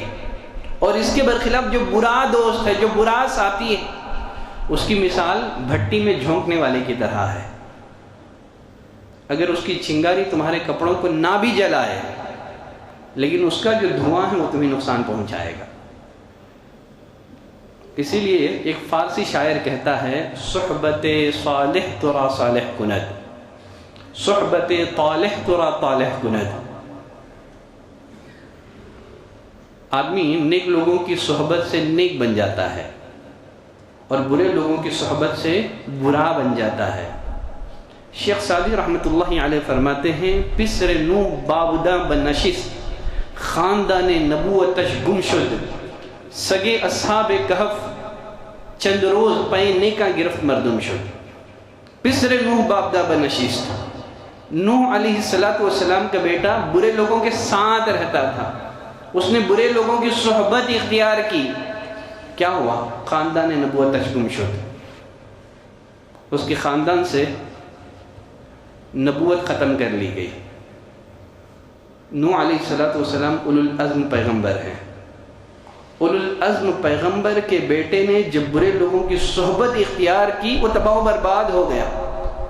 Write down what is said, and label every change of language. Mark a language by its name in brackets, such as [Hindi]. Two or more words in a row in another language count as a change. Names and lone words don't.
[Urdu] اور اس کے برخلاف جو برا دوست ہے، جو برا ساتھی ہے، اس کی مثال بھٹی میں جھونکنے والے کی طرح ہے۔ اگر اس کی چنگاری تمہارے کپڑوں کو نہ بھی جلائے لیکن اس کا جو دھواں ہے وہ تمہیں نقصان پہنچائے گا۔ اسی لیے ایک فارسی شاعر کہتا ہے [Persian] صحبت صالح ترا صالح کند، صحبت طالح ترا طالح کند۔ [Urdu] آدمی نیک لوگوں کی صحبت سے نیک بن جاتا ہے اور برے لوگوں کی صحبت سے برا بن جاتا ہے۔ [Persian] شیخ سعدی [Arabic] رحمۃ اللہ علیہ [Urdu] فرماتے ہیں [Persian] پسر نو بابداں بنشست، خاندان نبوتش گم شد، سگے اصحاب کہف چند روز پینے کا گرفت مردم شد۔ پسر نوح بابداں بنشست، [Urdu] نوح [Arabic] علیہ السلام [Urdu] کا بیٹا برے لوگوں کے ساتھ رہتا تھا، اس نے برے لوگوں کی صحبت اختیار کی، کیا ہوا؟ [Persian] خاندان نبوتش گم شد، [Urdu] اس کے خاندان سے نبوت ختم کر لی گئی۔ نوح [Arabic] علیہ السلام اولو العزم [Urdu] پیغمبر ہیں، [Arabic] اولو العزم [Urdu] پیغمبر کے بیٹے نے جب برے لوگوں کی صحبت اختیار کی وہ تباہ و برباد ہو گیا۔